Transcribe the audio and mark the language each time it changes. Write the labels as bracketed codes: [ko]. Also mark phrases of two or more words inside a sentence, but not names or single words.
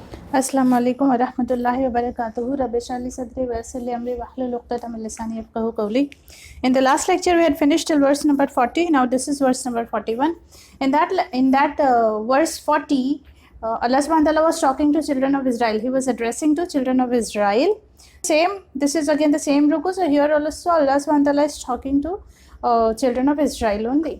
[ar] السلام عليكم ورحمة الله وبركاته. رب اشرح لي صدري ويسر لي أمري واحلل عقدة من لساني يفقهوا قولي. [en] In the last lecture we had finished till verse number 40. Now this is verse number 41. In that verse 40, [ar] الله سبحانه وتعالى [en] was talking to children of Israel. He was addressing to children of Israel. This is again the same ruku. So here also [ar] الله سبحانه وتعالى [en] is talking to children of Israel only.